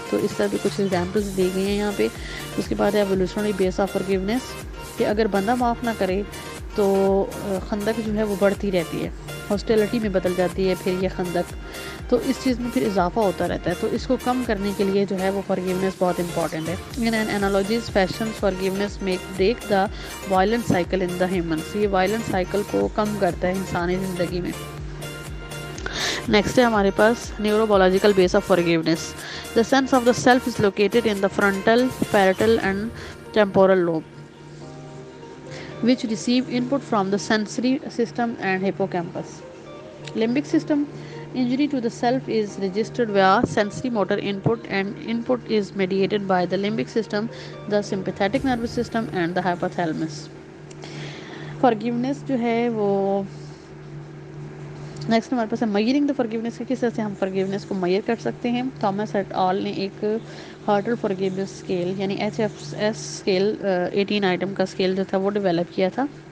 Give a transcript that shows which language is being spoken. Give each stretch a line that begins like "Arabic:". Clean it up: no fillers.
Urdu: تو اس طرح بھی کچھ ایگزامپلس دی گئی ہیں یہاں پہ. اس کے بعد ہے ایولیوشنری بیس آف فارگیونیس, کہ اگر بندہ معاف نہ کرے تو خندق جو ہے وہ بڑھتی رہتی ہے, ہاسٹیلٹی میں بدل جاتی ہے پھر یہ خندق, تو اس چیز میں پھر اضافہ ہوتا رہتا ہے. تو اس کو کم کرنے کے لیے جو ہے وہ فارگیونیس بہت امپورٹنٹ ہے.
English: In an analogies fashion forgiveness make break the violent cycle in the humans.
Urdu: یہ وائلنٹ سائیکل کو کم کرتا ہے انسانی زندگی میں. نیکسٹ ہے ہمارے پاس neuro-biological base of forgiveness.
English: The sense of the self is located in the frontal, parietal and temporal lobe which receive input from the sensory system and hippocampus. Limbic system. Injury to the self is registered via sensory motor input, and input is mediated by the limbic system, the sympathetic nervous system and the hypothalamus.
Urdu: Forgiveness جو ہے وہ next ہمارے پاس ہے میئرنگ دا forgiveness, کی کس طرح سے ہم فارگیونیس کو میئر کر سکتے ہیں. تھامس ایٹ آل نے ایک ہارٹر فارگیونیس اسکیل یعنی HFS اسکیل 18 آئٹم کا اسکیل جو تھا وہ ڈیولپ کیا تھا.